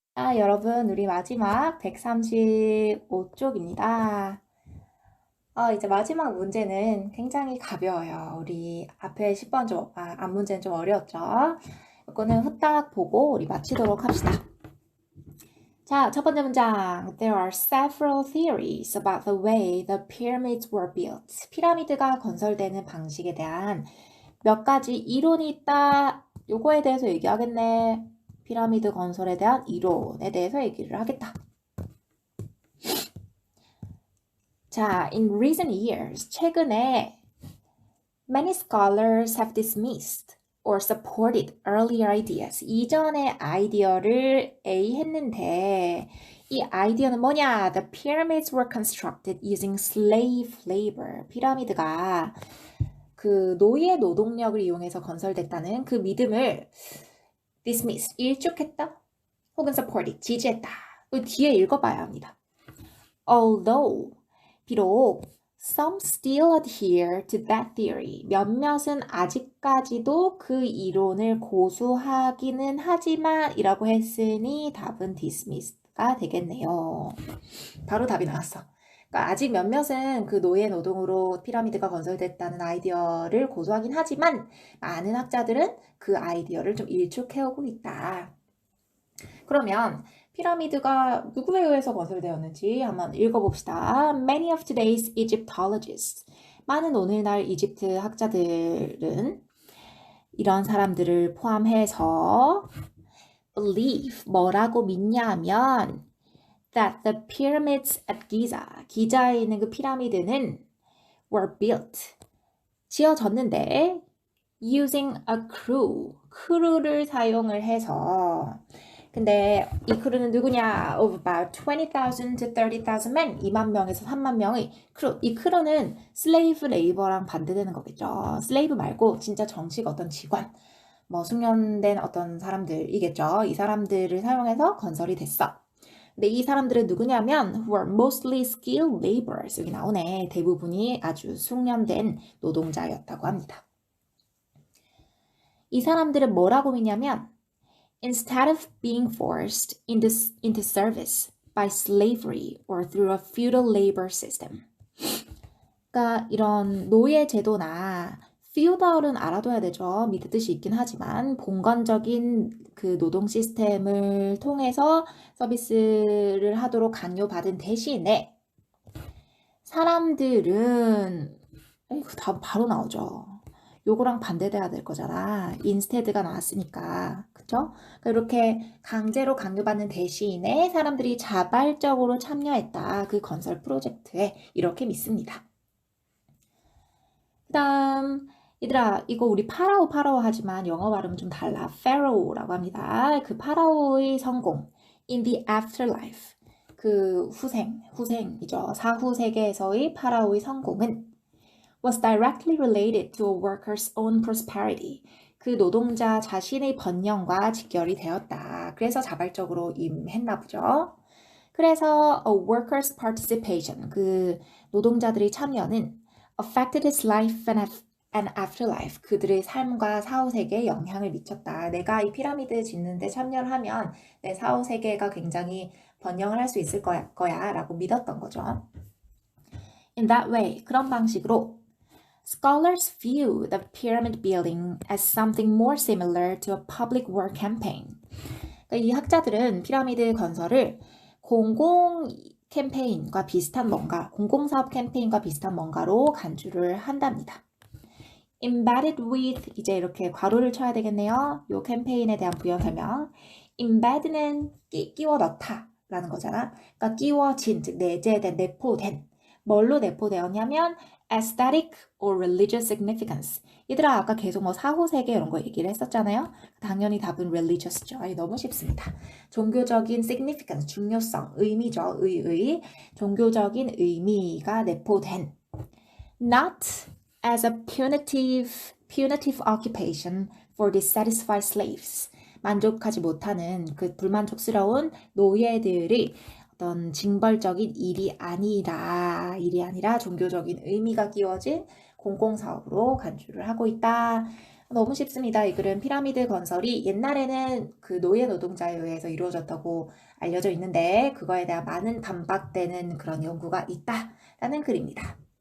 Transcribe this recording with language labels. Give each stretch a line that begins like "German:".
Korean: 자, 여러분 우리 마지막 135쪽입니다. 이제 마지막 문제는 굉장히 가벼워요. 우리 앞에 10번 앞 문제는 좀 어려웠죠? 이거는 후딱 보고 우리 마치도록 합시다. 자, 첫 번째 문장.
English: There are several theories about the way the pyramids were built.
Korean: 피라미드가 건설되는 방식에 대한 몇 가지 이론이 있다. 요거에 대해서 얘기하겠네. 피라미드 건설에 대한 이론에 대해서 얘기를 하겠다. 자,
English: in recent years,
Korean: 최근에
English: many scholars have dismissed or supported earlier ideas.
Korean: 이전의 아이디어를 A 했는데 이 아이디어는 뭐냐?
English: The pyramids were constructed using slave labor.
Korean: 피라미드가 그 노예 노동력을 이용해서 건설됐다는 그 믿음을 dismiss, 일축했다. 혹은 supported, 지지했다. 뒤에 읽어봐야 합니다. Although, 비록
English: some still adhere to that theory.
Korean: 몇몇은 아직까지도 그 이론을 고수하기는 하지만 이라고 했으니 답은 dismissed가 되겠네요. 바로 답이 나왔어. 그러니까 아직 몇몇은 그 노예 노동으로 피라미드가 건설됐다는 아이디어를 고수하긴 하지만 많은 학자들은 그 아이디어를 좀 일축해오고 있다. 그러면 피라미드가 누구에 의해서 건설되었는지 한번 읽어봅시다.
English: Many of today's Egyptologists.
Korean: 많은 오늘날 이집트 학자들은 이런 사람들을 포함해서
English: believe
Korean: 뭐라고 믿냐면
English: that the pyramids at Giza,
Korean: 기자에 있는 그 피라미드는
English: were built,
Korean: 지어졌는데
English: using a crew,
Korean: 크루를 사용을 해서 근데 이 크루는 누구냐?
English: Of about 20,000 to 30,000 men,
Korean: 2만 명에서 3만 명의 크루. 이 크루는 슬레이브 레이버랑 반대되는 거겠죠. 슬레이브 말고 진짜 정식 어떤 직원, 뭐 숙련된 어떤 사람들이겠죠. 이 사람들을 사용해서 건설이 됐어. 근데 이 사람들은 누구냐면
English: who are mostly skilled laborers.
Korean: 여기 나오네. 대부분이 아주 숙련된 노동자였다고 합니다. 이 사람들은 뭐라고 믿냐면
English: instead of being forced into service by slavery or through a feudal labor system.
Korean: 그러니까 이런 노예 제도나 feudal은 알아둬야 되죠. 믿을 뜻이 있긴 하지만 봉건적인 그 노동 시스템을 통해서 서비스를 하도록 강요받은 대신에 사람들은 이거 다 바로 나오죠. 요거랑 반대돼야 될 거잖아. instead가 나왔으니까. 그쵸? 그러니까 이렇게 강제로 강요받는 대신에 사람들이 자발적으로 참여했다. 그 건설 프로젝트에 이렇게 믿습니다. 그 다음 얘들아 이거 우리 파라오 하지만 영어 발음은 좀 달라. Pharaoh라고 합니다. 그 파라오의 성공
English: in the afterlife
Korean: 그 후생이죠. 사후 세계에서의 파라오의 성공은
English: was directly related to a worker's own prosperity.
Korean: 그 노동자 자신의 번영과 직결이 되었다. 그래서 자발적으로 임했나 보죠. 그래서
English: a worker's participation,
Korean: 그 노동자들의 참여는
English: affected his life and afterlife.
Korean: 그들의 삶과 사후세계에 영향을 미쳤다. 내가 이 피라미드 짓는데 참여를 하면 내 사후세계가 굉장히 번영을 할 수 있을 거야 라고 믿었던 거죠.
English: In that way,
Korean: 그런 방식으로
English: Scholars view the pyramid building as something more similar to a public work campaign.
Korean: 그러니까 이 학자들은 피라미드 건설을 공공 캠페인과 비슷한 뭔가, 공공사업 캠페인과 비슷한 뭔가로 간주를 한답니다. Embedded with, 이제 이렇게 괄호를 쳐야 되겠네요. 이 캠페인에 대한 부연 설명. Embed는 끼워 넣다 라는 거잖아. 그러니까 끼워진, 즉 내재된, 내포된. 뭘로 내포되었냐면
English: aesthetic or religious significance.
Korean: 얘들아 아까 계속 뭐 사후세계 이런 거 얘기를 했었잖아요. 당연히 답은 religious죠. 아니, 너무 쉽습니다. 종교적인 significance, 중요성, 의미죠. 종교적인 의미가 내포된
English: not as a punitive occupation for dissatisfied slaves.
Korean: 만족하지 못하는 그 불만족스러운 노예들이 어떤 징벌적인 일이 아니라 종교적인 의미가 끼워진 공공사업으로 간주를 하고 있다. 너무 쉽습니다. 이 글은 피라미드 건설이 옛날에는 그 노예 노동자에 의해서 이루어졌다고 알려져 있는데 그거에 대한 많은 반박되는 그런 연구가 있다라는 글입니다.